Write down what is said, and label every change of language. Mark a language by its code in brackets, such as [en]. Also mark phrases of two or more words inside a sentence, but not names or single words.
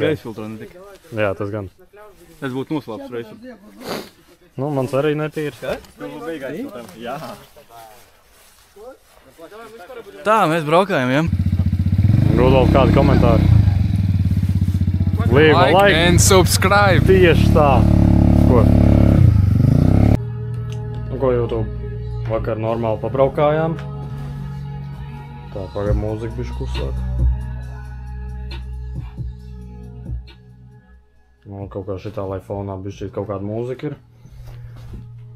[lv] gaisa filtrā netika. Jā, tas gan. Es būtu noslāpts reizi. Nu, mans arī netīrs. Jā. Tā, mēs braukājam, ja? Rudolf, kādi komentāri? Līva [en] Like and subscribe! [lv] Tieši tā. Ko? Nu, ko YouTube? Vakar normāli pabraukājām. Tā, pagad mūzika bišķi klusāk. Nu, kaut kā šitā, lai fonā bišķi kaut kāda mūzika ir.